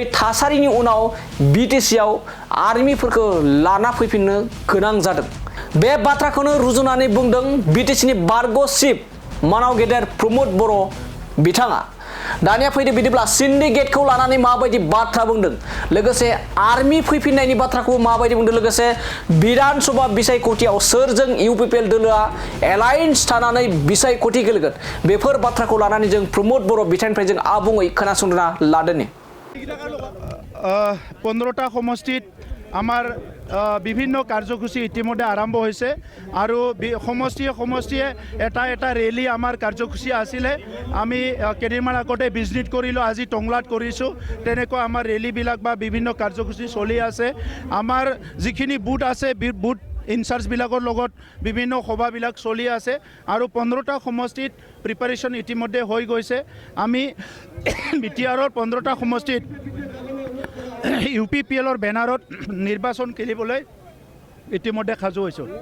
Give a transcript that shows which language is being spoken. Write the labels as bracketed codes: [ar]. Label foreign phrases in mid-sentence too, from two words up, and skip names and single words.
[brx] थासारिनि उनाव बिटिसिआव आर्मिफोरखौ लाना फैफिननो गोनां जादों बे बाथ्राखौनो रुजुनानै बुंदों बिटिसिनि बारग' चिफ मानाव गेदेर प्रमद बर' बिथाङा दानिया फैदो बिदिब्ला सिन्डिकेटखौ लानानै माबायदि बाथ्रा बुंदों लोगोसे आर्मि फैफिननायनि बाथ्राखौ माबायदि बुंदों लोगोसे बिधान सभा बिसायख'थियाव सोरजों इउपिपिएल दोलोआ एलायन्स थानानै बिसायख'थि गेलेगोन बेफोर बाथ्राखौ लानानै जों प्रमद बर' बिथांनिफ्राय जों आबुङै खोनासंना लादोनि [as] 15টা সমষ্টিত আমাৰ বিভিন্ন কাৰ্যসূচী ইতিমধ্যে আৰম্ভ হৈছে আৰু সমষ্টিয়ে এটা ৰেলী আমাৰ কাৰ্যসূচী আছিলে আমি কেইদিনমান আগতে বিজনীত কৰিলোঁ আজি টংলাত কৰিছোঁ তেনেকুৱা আমাৰ ৰেলীবিলাক বা বিভিন্ন কাৰ্যসূচী চলি আছে আমাৰ যিখিনি বুথ আছে বুথ ইনচাৰ্জবিলাকৰ লগত বিভিন্ন সভাবিলাক চলি আছে আৰু 15টা সমষ্টিত প্ৰিপাৰেশ্যন ইতিমধ্যে হৈ গৈছে আমি বিটিআৰৰ 15টা সমষ্টিত ইউপিপিএলৰ বেনাৰত নিৰ্বাচন খেলিবলৈ ইতিমধ্যে সাজু হৈছোঁ